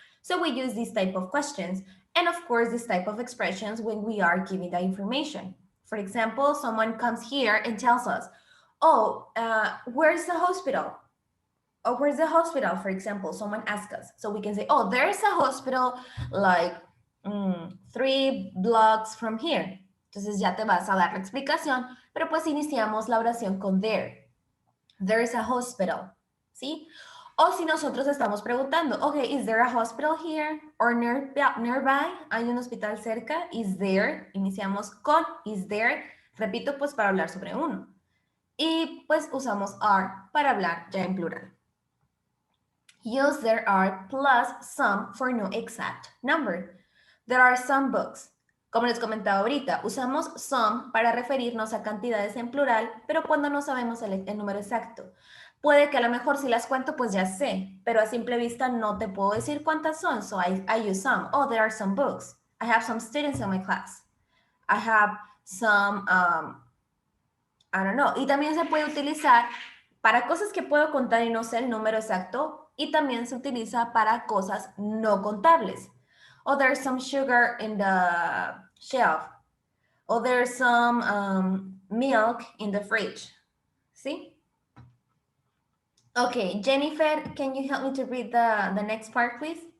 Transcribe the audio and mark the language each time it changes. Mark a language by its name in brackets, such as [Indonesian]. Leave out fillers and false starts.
[English] So we use these type of questions. And of course, this type of expressions when we are giving the information. For example, someone comes here and tells us, oh, where's the hospital? Oh, where's the hospital, for example? Someone asks us. So we can say, oh, there's a hospital like 3 blocks from here. [Spanish] Entonces ya te vas a dar la explicación, pero pues iniciamos la oración con there. [English] There's a hospital, ¿sí? [Spanish] O si nosotros estamos preguntando, [English] okay, is there a hospital here or nearby? [Spanish] ¿Hay un hospital cerca? [English] Is there? [Spanish] Iniciamos con is there. Repito, pues para hablar sobre uno. Y pues usamos are para hablar ya en plural. [English] Use there are plus some for no exact number. There are some books. [Spanish] Como les comentaba ahorita, usamos some para referirnos a cantidades en plural, pero cuando no sabemos el número exacto. Puede que a lo mejor si las cuento, pues ya sé, pero a simple vista no te puedo decir cuántas son, [English] so I use some. Oh, there are some books. I have some students in my class. I have some, I don't know. [Spanish] Y también se puede utilizar para cosas que puedo contar y no sé el número exacto, y también se utiliza para cosas no contables. [English] Oh, there's some sugar in the shelf. Oh, there's some milk in the fridge. [Spanish] ¿Sí? [English] Okay, Jennifer, can you help me to read the next part, please?